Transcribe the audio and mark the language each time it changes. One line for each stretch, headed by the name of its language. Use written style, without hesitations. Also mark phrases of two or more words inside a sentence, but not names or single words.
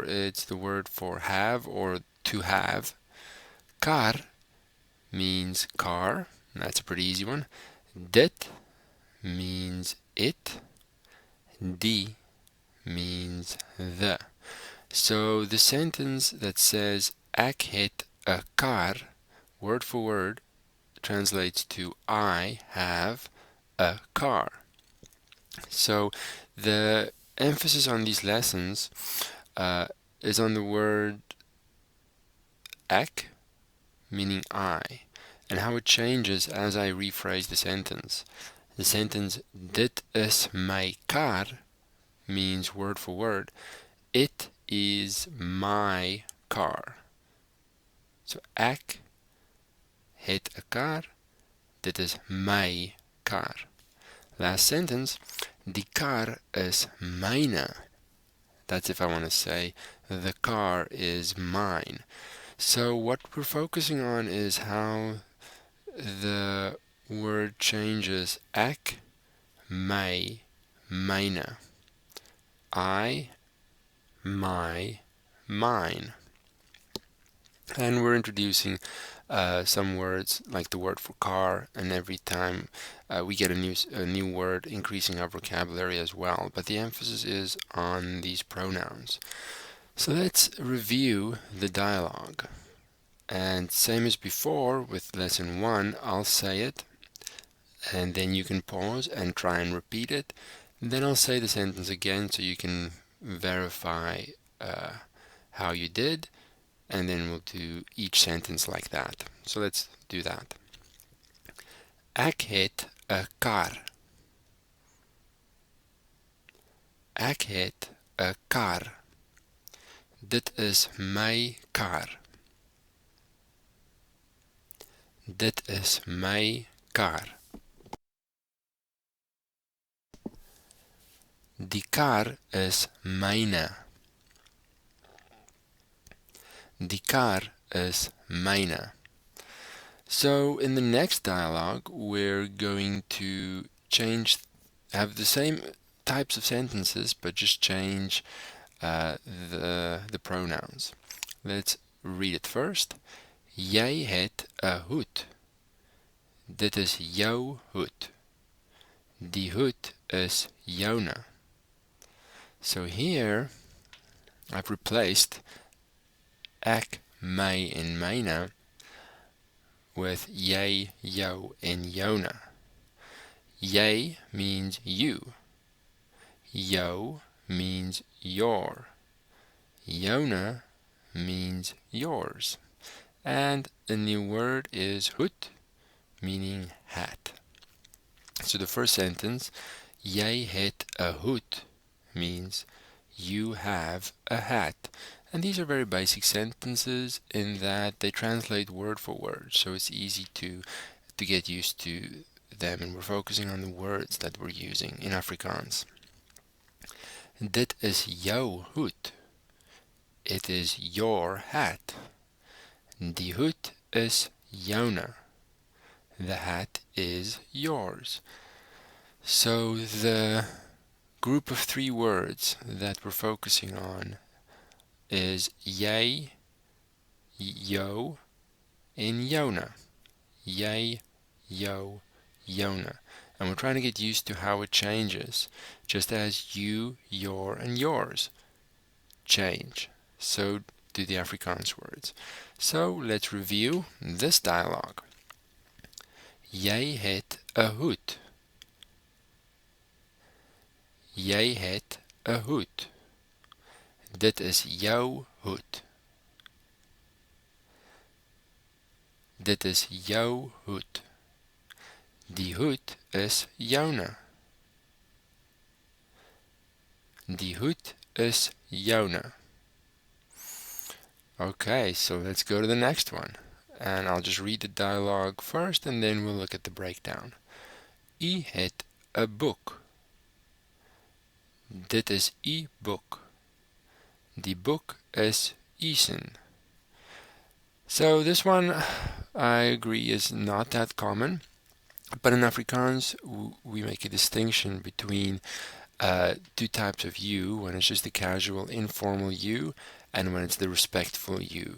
English: It's the word for have or to have. Kar means car. That's a pretty easy one. Dit means it. Die means the. So the sentence that says
Afrikaans: ek het 'n kar,
English: word for word, translates to I have a car. So the emphasis on these lessons is on the word ek, meaning I, and how it changes as I rephrase the sentence. The sentence
Afrikaans: dit is my kar
English: means word for word, it is my car.
Afrikaans: So ek het 'n kar, dit is my kar.
English: Last sentence,
Afrikaans: die kar is myne.
English: That's if I want to say the car is mine. So what we're focusing on is how the word changes
Afrikaans: ek, my, myne.
English: I, my, mine. And we're introducing some words like the word for car, and every time we get a new word, increasing our vocabulary as well. But the emphasis is on these pronouns. So let's review the dialogue. And same as before with lesson 1, I'll say it, and then you can pause and try and repeat it. Then I'll say the sentence again so you can verify how you did. And then we'll do each sentence like that. So let's do that.
Afrikaans: Ek het 'n kar. Ek het 'n kar. Dit is my kar. Dit is my kar. Die kar is myne. Die kar is myne.
English: So in the next dialogue, we're going to have the same types of sentences, but just change the pronouns. Let's read it first.
Afrikaans: Jy het 'n hoed. Dit is jou hoed. Die hoed is joune.
English: So here, I've replaced
Afrikaans: ek, my, en myne
English: with
Afrikaans: jy, jou, en joune.
English: Jy means you. Jou means your. Joune means yours. And a new word is hoed, meaning hat. So the first sentence,
Afrikaans: jy het 'n hoed,
English: means you have a hat. And these are very basic sentences in that they translate word for word, so it's easy to get used to them, and we're focusing on the words that we're using in Afrikaans.
Afrikaans: Dit is jou hoed.
English: It is your hat.
Afrikaans: Die hoed is joune.
English: The hat is yours. So the group of 3 words that we're focusing on is
Afrikaans: jy, jou, en joune. Jy, jou, joune.
English: and we're trying to get used to how it changes, just as you, your, and yours change. So do the Afrikaans words. So let's review this dialogue.
Afrikaans: Jy het 'n hoed. Jy het 'n hoed. Dit is jou hoed. Dit is jou hoed. Die hoed is joune. Die hoed is joune.
English: Okay, so let's go to the next one. And I'll just read the dialogue first and then we'll look at the breakdown.
Afrikaans: U het 'n boek. Dit is u boek. Die boek is usen.
English: So this one, I agree, is not that common. But in Afrikaans, we make a distinction between two types of you, when it's just the casual, informal you, and when it's the respectful you.